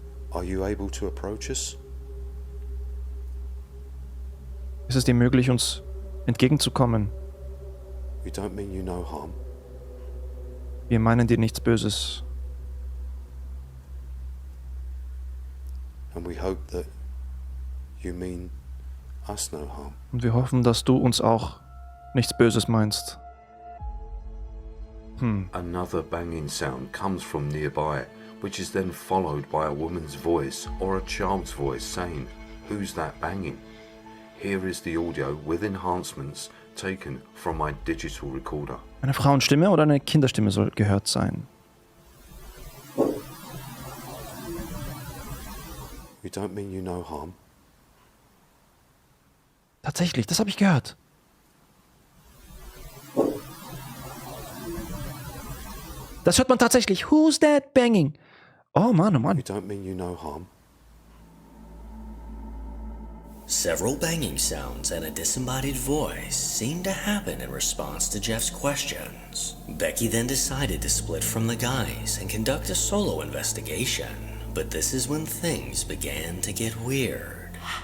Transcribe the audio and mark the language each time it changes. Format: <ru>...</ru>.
<en>Are you able to approach us?</en> <de>Ist es dir möglich, uns entgegenzukommen?</de> <en>We don't mean you no harm.</en> <de>Wir meinen dir nichts Böses.</de> <en>And we hope that you mean us no harm.</en> <de>Und wir hoffen, dass du uns auch nichts Böses meinst.</de> <en>Another banging sound comes from nearby, which is then followed by a woman's voice or a child's voice saying, "Who's that banging?" Here is the audio with enhancements taken from my digital recorder.</en> <de>Eine Frauenstimme oder eine Kinderstimme soll gehört sein.</de> <en>You don't mean you no harm?</en> <de>Tatsächlich, das habe ich gehört. Das hört man tatsächlich.</de> <en>Who's that banging?</en> <de>Oh Mann, oh Mann.</de> <en>You don't mean you no harm? Several banging sounds and a disembodied voice seemed to happen in response to Jeff's questions. Becky then decided to split from the guys and conduct a solo investigation, but this is when things began to get weird.</en>